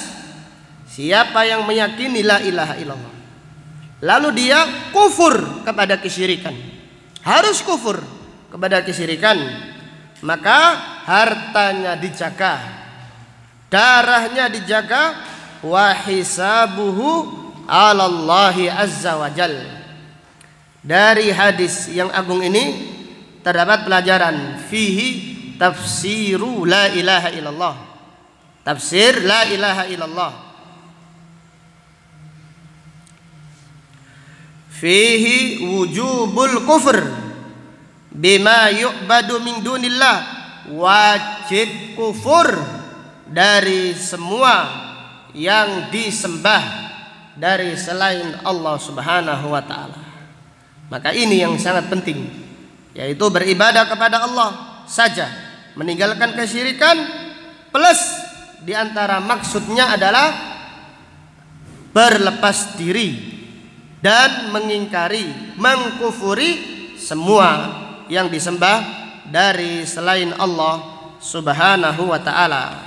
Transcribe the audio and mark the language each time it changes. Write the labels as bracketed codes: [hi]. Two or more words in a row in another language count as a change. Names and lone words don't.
[id] Siapa yang meyakini [ar] لا إله إلا الله, [id] lalu dia kufur kepada kesyirikan, harus kufur kepada kesyirikan, maka hartanya dijaga, darahnya dijaga, [ar] وحسابه على الله عز وجل. [id] Dari hadis yang agung ini terdapat pelajaran [ar] فيه تفسير لا إله إلا الله. تفسير لا إله إلا الله. فيه وجوب الكفر بما يعبد من دون الله. [id] Wajib kufur dari semua yang disembah dari selain Allah [ar] سبحانه وتعالى. [id] Maka ini yang sangat penting, yaitu beribadah kepada Allah saja, meninggalkan kesyirikan, plus diantara maksudnya adalah berlepas diri dan mengingkari, mengkufuri semua yang disembah dari selain Allah [ar] سبحانه وتعالى.